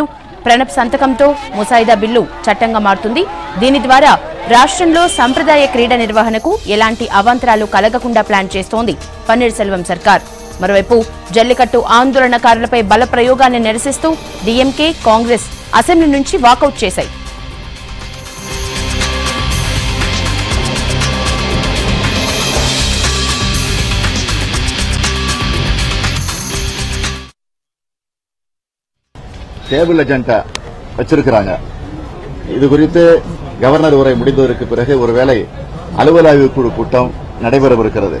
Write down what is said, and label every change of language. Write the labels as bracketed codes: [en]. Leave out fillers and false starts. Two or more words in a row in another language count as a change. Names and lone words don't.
[te] ప్రణబ్ సంతకంతో ముసాయిదా బిల్లు చట్టంగా మారుతుంది. దీని ద్వారా రాష్ట్రంలో సంప్రదాయ క్రీడ నిర్వహణకు ఎలాంటి అవాంతరాలు కలగకుండా ప్లాన్ చేస్తోంది పన్నీర్ సెల్వం సర్కార్. మరోవైపు జల్లికట్టు ఆందోళనకారులపై బల ప్రయోగాన్ని నిరసిస్తూ డీఎంకే, కాంగ్రెస్ అసెంబ్లీ నుంచి వాకౌట్ చేశాయి. [ta] டேபிள் அஜெண்டா வச்சிருக்கிறாங்க. இது குறித்து கவர்னர் உரை முடிந்ததற்கு பிறகு ஒருவேளை அலுவல் ஆய்வு குழு கூட்டம் நடைபெறவிருக்கிறது.